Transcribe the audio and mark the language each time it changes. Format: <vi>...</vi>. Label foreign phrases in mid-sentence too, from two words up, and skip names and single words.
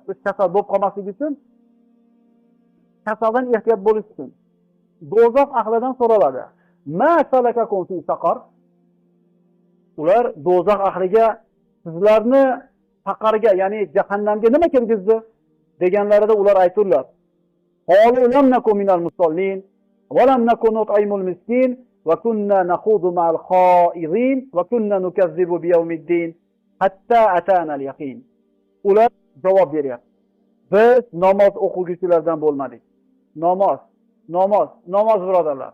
<uz>O'sha kasal bo'lib qolmaslik uchun, kasaldan ehtiyot bo'lish uchun. Do'zax ahlidan so'raladi.</uz> <ar>ما سلككم في سقر?</ar> <uz>Ular do'zax ahliga sizlarni saqarga, ya'ni jahannamga nima kirgizdi deganlarida ular aytdilar.</uz> <ar>قالوا لم نك من المصلين ولم نك نطعم المسكين وكنا نخوض مع الخائضين وكنا نكذب بيوم الدين حتى أتانا اليقين.</ar> <uz>Ular javob beryapti. Biz namoz o'quvchilardan bo'lmadik. Namoz birodarlar.</uz>